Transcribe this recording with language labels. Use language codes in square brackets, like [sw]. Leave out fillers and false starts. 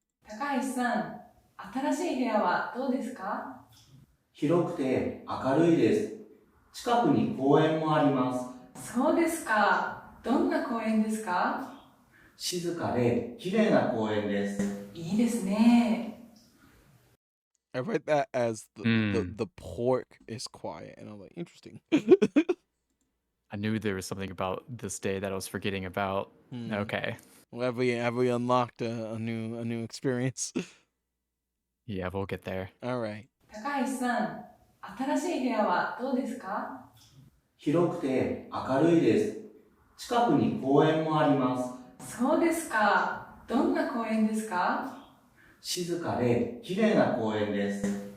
[ja] 高橋さん、新しい部屋はどうですか？広くて明るいです。近くに公園もあります。そうですか。どんな公園ですか？静かで綺麗な公園です。いいですね。 [en] I read that as the pork is quiet, and I'm like, interesting. I knew there was something about this day that I was forgetting about. Okay. Well, have we unlocked a new experience? Yeah, we'll get there. All right. [ja] 高橋さん、新しい部屋はどうですか？広くて明るいです。近くに公園もあります。そうですか。どんな公園ですか？静かで綺麗な公園です。